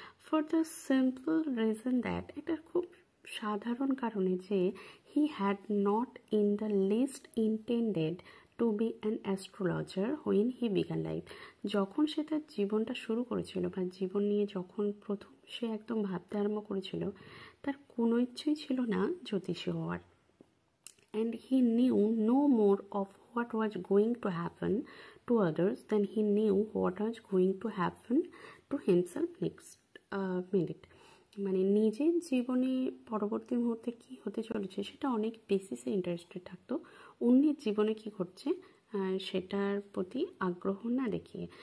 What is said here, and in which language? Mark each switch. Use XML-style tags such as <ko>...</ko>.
<en>for the simple reason that,</en> <bn>এটা খুব সাধারণ কারণে যে</bn> <en>he had not in the least intended to be an astrologer when he began life,</en> <bn>যখন সে তার জীবনটা শুরু করেছিল বা জীবন নিয়ে যখন প্রথম সে একদম ভাবতে আরম্ভ করেছিল, তার কোনো ইচ্ছেই ছিল না জ্যোতিষী হওয়ার।</bn> <en>And he knew no more of what was going to happen to others than he knew what was going to happen to himself next minute.</en> <bn>মানে নিজের জীবনে পরবর্তী মুহূর্তে কী হতে চলেছে সেটা অনেক বেসিসে ইন্টারেস্টেড থাকতো, অন্যের জীবনে কী ঘটছে সেটার প্রতি আগ্রহ না দেখিয়ে।</bn>